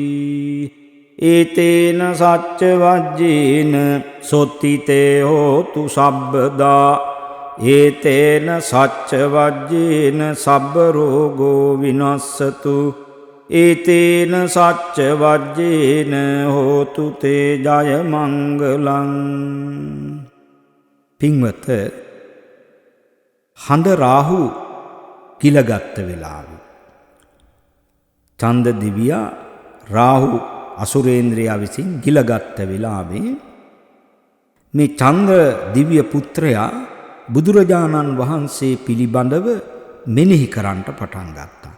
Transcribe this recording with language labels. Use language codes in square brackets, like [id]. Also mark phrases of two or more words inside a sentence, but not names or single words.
[pi] ඒතේන සච්ච වජ්ජේන සොත්තිතේ හෝතු සබ්බදා ඒතේන සච්ච වජ්ජේන සබ්බ රෝගෝ විනස්සතු ඒතේන සච්ච වජ්ජේන හෝතු තේ ජය මංගලං. [si] පින්වත, හඳ රාහු ගිලගත්ත වෙලාවේ චන්ද දිවියා රාහු අසුරේන්ද්‍රයා විසින් ගිලගත්ත වෙලාවේ මේ චන්ද්‍ර දිව්‍ය පුත්‍රයා බුදුරජාණන් වහන්සේ පිළිබඳව මෙනෙහි කරන්නට පටන් ගත්තා.